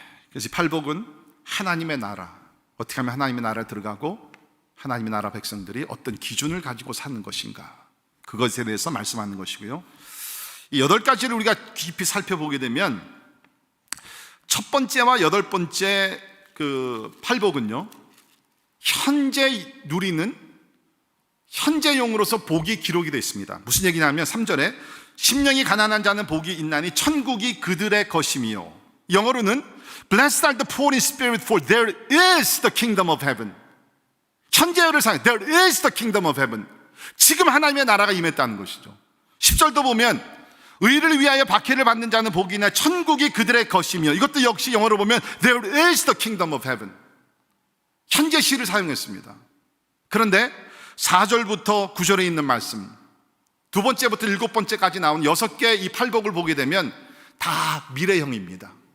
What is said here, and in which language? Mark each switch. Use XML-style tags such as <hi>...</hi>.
<ko>그래서 이 팔복은 하나님의 나라, 어떻게 하면 하나님의 나라에 들어가고 하나님의 나라 백성들이 어떤 기준을 가지고 사는 것인가, 그것에 대해서 말씀하는 것이고요. 이 8가지를 우리가 깊이 살펴보게 되면 첫 번째와 8번째 그 팔복은요, 현재 누리는 현재용으로서 복이 기록이 되어 있습니다.</ko> <en>무슨 얘기냐면</en> <ko>3절에 심령이 가난한 자는 복이 있나니 천국이 그들의 것이며, 영어로는</ko> <en>Blessed are the poor in spirit for there is the kingdom of heaven.</en> <ko>현재를 상해</ko> <en>there is the kingdom of heaven.</en> <ko>지금 하나님의 나라가 임했다는 것이죠. 10절도 보면 의를 위하여 박해를 받는 자는 복이 있나 천국이 그들의 것이며, 이것도 역시 영어로 보면</ko> <en>there is the kingdom of heaven.</en> <ko>현재 시를 사용했습니다. 그런데 4절부터 9절에 있는 말씀, 두 번째부터 7번째까지 나온 6개의 이 팔복을 보게 되면 다 미래형입니다.</ko>